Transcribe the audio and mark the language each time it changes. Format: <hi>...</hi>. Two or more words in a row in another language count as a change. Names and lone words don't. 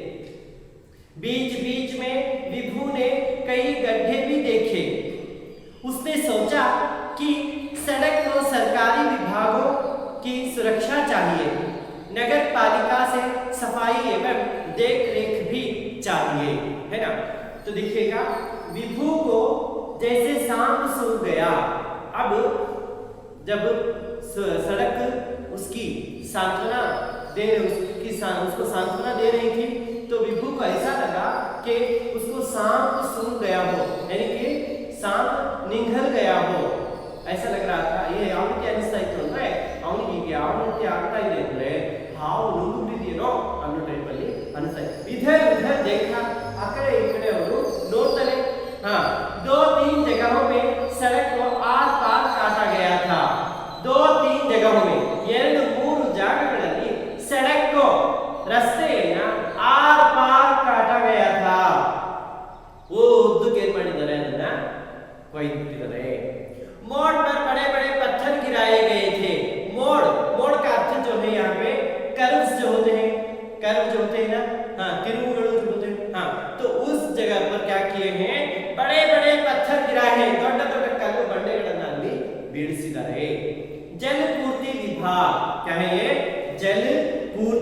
<hi>बीच बीच में विभू ने कई गड्ढे भी देखे उसने सोचा कि सड़क को सरकारी विभागों की सुरक्षा चाहिए नगर पालिका से सफाई एवं देख रेख भी चाहिए है ना तो देखिएगा विभू को जैसे सांप सूंघ गया अब जब सड़क उसकी सांत्वना उसको सांत्वना दे रही थी तो विभू को ऐसा लगा कि उसको सांप सूंघ गया हो यानी कि सांप निगल गया हो ऐसा लग रहा था ये</hi> <kn>ಅವನಿಗೆ ಅನಿಸ್ತಾ ಇತ್ತು ಅಂದ್ರೆ ಅವನಿಗೆ ಯಾವ ರೀತಿ ಆಗ್ತಾ ಇದೆ ಅಂದ್ರೆ ಹಾವು ನುಗ್ಗಿದೆಯೋ ಅನ್ನೋ ಟೈಪ್ ಅಲ್ಲಿ ಅನಿಸ್ತಾ ಇತ್ತು</kn> <hi>इधर उधर देखा</hi> <kn>ಆ ಕಡೆ ಈ ಕಡೆ ಅವರು ನೋಡ್ತಾರೆ</kn> <hi>हाँ 2-3 जगहों में सड़क को आर पार काटा गया था 2-3 जगहों में 2-3 ಜಾಗಗಳಲ್ಲಿ सड़क को ರಸ್ತೆಯನ್ನ आर पार काटा गया था वो</hi> <kn>ಉದ್ದಕ್ಕೆ ಏನು ಮಾಡಿದ್ದಾರೆ ಅದನ್ನ ಕೊಯ್ದಿದ್ದಾರೆ</kn> <hi>मोड़ पर बड़े बड़े पत्थर गिराए गए थे मोड़ का अर्थ जो है यहाँ पे कर्व्स जो होते हैं ना हाँ तिरुगुಗಳು जो होते हैं हाँ तो उस जगह पर क्या किए हैं बड़े बड़े पत्थर गिराए हैं</hi> <kn>ದೊಡ್ಡ ದೊಡ್ಡ ಕಲ್ಲು ಬಂಡೆಗಳನ್ನು ಅಲ್ಲಿ ಬೀಳಿಸಿದ್ದಾರೆ</kn> <hi>जल पूर्ति विभाग क्या है ये जल</hi>